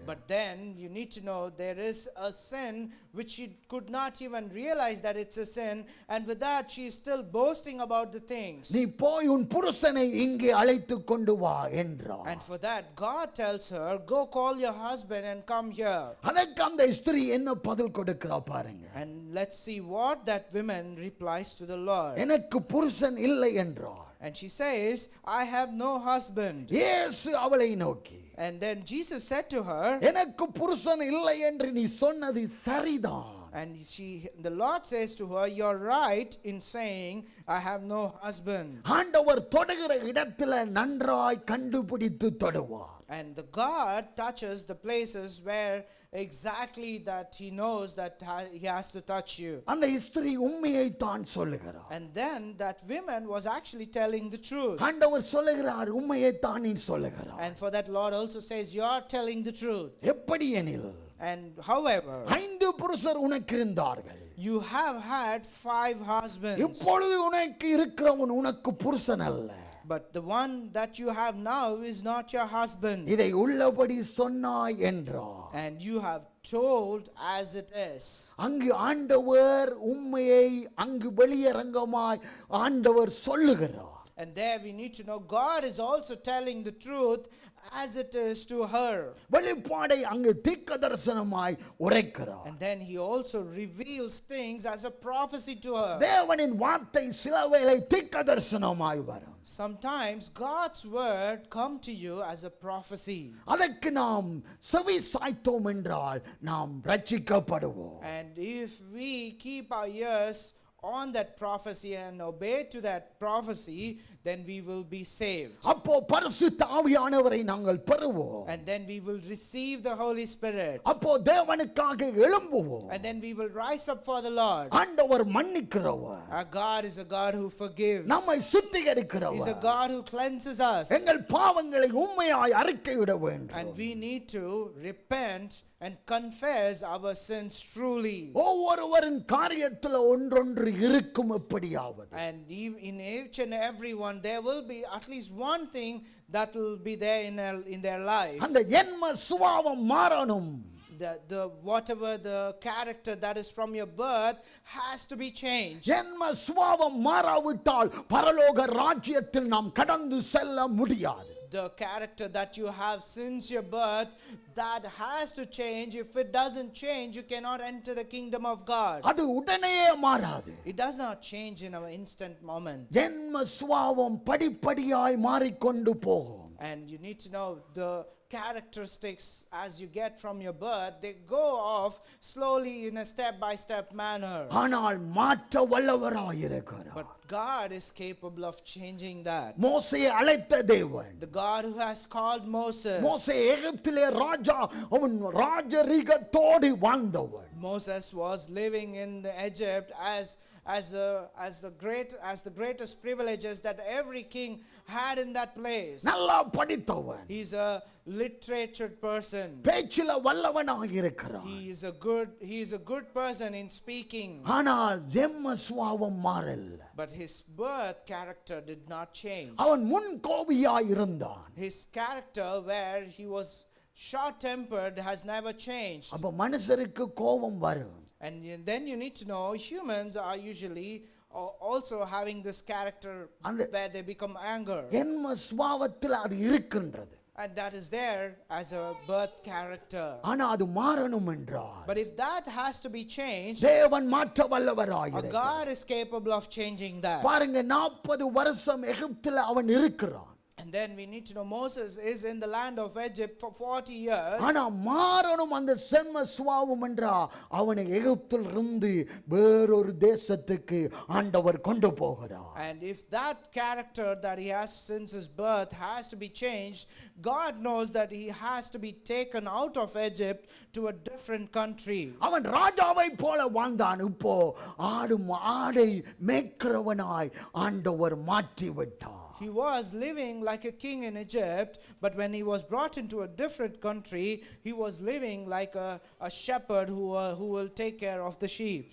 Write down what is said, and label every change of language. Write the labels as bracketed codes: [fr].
[en] But then you need to know there is a sin which she could not even realize that it's a sin, and with that she is still boasting about the things. [ta] நீ போய் உன் புருஷனை இங்கே அழைத்து கொண்டு வா என்றார். [en] And for that God tells her, go call your husband and come here. [ta] அதற்கு அந்த ஸ்திரீ என்ன பதில் கொடுக்கிறா பாருங்க. [en] And let's see what that woman replies to the Lord. [ta] எனக்கு புருஷன் இல்லை என்றார். [en] And she says, I have no husband. [ta] இயேசு அவளை நோக்கி, [en] And then Jesus said to her, [ta] எனக்கு புருஷன் இல்லை என்று நீ சொன்னது சரிதான். [en] and the Lord says to her, you're right in saying, I have no husband. [ta] ஆண்டவர் தொடுகிற இடத்துல நன்றாய் கண்டுபிடித்து தொடுவார். [en] And the God touches the places where exactly that he knows that he has to touch you. [ta] அந்த ஸ்திரீ உண்மையை தான் சொல்லுகிறார். [en] And then that woman was actually telling the truth. [ta] ஆண்டவர் சொல்லுகிறார், உண்மையை தான் நீ சொல்லுகிறார். [en] And for that Lord also says, you're telling the truth. [ta] எப்படி எனில், [en] And however, [ta] 5 புருஷர் உனக்கு இருந்தார்கள். [en] you have had 5 husbands. [ta] இப்பொழுது உனக்கு இருக்கிறவன் உனக்கு புருஷன் அல்ல. [en] But the one that you have now is not your husband. [ta] இதை உள்ளபடி சொன்னாய் என்றார். [en] And you have told as it is. [ta] அங்கு ஆண்டவர் உண்மையை அங்கு வெளியரங்கமாய் ஆண்டவர் சொல்லுகிறார். [en] And there we need to know God is also telling the truth as it is to her. [ta] வெளிப்பாடை அங்கு தீர்க்கதரிசனமாய் உரைக்கிறார். [en] And then he also reveals things as a prophecy to her. [ta] தேவனின் வார்த்தை சிலவேளை தீர்க்கதரிசனமாய் வரும். [en] Sometimes God's word come to you as a prophecy. [ta] அதற்கு நாம் செவி சாய்த்தோம் என்றால் நாம் ரட்சிக்கப்படுவோம். [en] And if we keep our ears on that prophecy and obey to that prophecy, then we will be saved. [ta] அப்போ பரிசுத்த ஆவியானவரை நாங்கள் பெறுவோம். [en] And then we will receive the Holy Spirit. [ta] அப்போ தேவனுக்காக எழும்புவோம். [en] And then we will rise up for the Lord. [ta] ஆண்டவர் மன்னிக்கிறவர். [en] Our God is a God who forgives. [ta] நம்மை சுத்திகரிக்கிறவர். [en] He's a God who cleanses us. [ta] எங்கள் பாவங்களை உண்மையாய் அறிக்கையிட வேண்டும். [en] And we need to repent and confess our sins truly. [ta] ஒவ்வொருவரின் காரியத்தில் ஒன்றொன்று இருக்கும் எப்படியாவது. [en] And in each and every one there will be at least one thing that will be there in their life. [ta] அந்த ஜென்ம சுபாவம் மாறணும். [en] The whatever the character that is from your birth has to be changed. [ta] ஜென்ம சுபாவம் மாறாவிட்டால் பரலோக ராஜ்யத்தில் நாம் கடந்து செல்ல முடியாது. [en] The character that you have since your birth, that has to change. If it doesn't change, you cannot enter the kingdom of God. [ta] அது உடனே மாறாது. [en] It does not change in an instant moment. [ta] ஜென்ம சுபாவம் படிப்படியாய் மாறிக்கொண்டு போகும். [en] And you need to know the characteristics as you get from your birth, they go off slowly in a step by step manner. [ta] ஆனால் மாற்ற வல்லவராய் இருக்கிறார். [en] But God is capable of changing that. [ta] மோசேயை அழைத்த தேவன். [en] The God who has called Moses. [ta] மோசே எகிப்திலே ராஜா, அவன் ராஜரீகத்தோடு வாழ்ந்தவன். [en] Moses was living in Egypt as as the greatest privileges that every king had in that place. [ta] நல்லா படித்தவன், [en] He's a literate person. [ta] பேச்சில வல்லவனாக இருக்கிறான். [en] He is a good person in speaking. [ta] ஆனால் ஜென்ம சுபாவம் மாறல. [en] But his birth character did not change. [ta] அவன் முன் கோபியாய் இருந்தான். [en] His character, where he was short tempered, has never changed. [ta] அப்ப மனுஷருக்கு கோபம் வரும். [en] And then you need to know humans are usually also having this character where they become anger. [ta] ஜென்ம சுபாவத்தில் அது இருக்கின்றது. [en] And that is there as a birth character. [ta] ஆனா அது மாறணும் என்றால் [en] But if that has to be changed, [ta] தேவன் மாற்ற a வல்லவராய் [en] God is capable of changing that. [ta] பாருங்க, 40 வருஷம் எகிப்தில் அவன் இருக்கிறான். [en] And then we need to know Moses is in the land of Egypt for 40 years. [ta] ஆனா மாறணும் அந்த ஜென்ம சுபாவம் என்றா அவனை எகிப்தில் இருந்து வேறொரு தேசத்துக்கு ஆண்டவர் கொண்டு போகிறார். [en] And if that character that he has since his birth has to be changed, God knows that he has to be taken out of Egypt to a different country. [ta] அவன் ராஜாவை போல வாழ்ந்தான். இப்போ ஆடை மேய்க்கிறவனாய் ஆண்டவர் மாற்றி விட்டார். [en] He was living like a king in Egypt, but when he was brought into a different country, he was living like a shepherd who will take care of the sheep.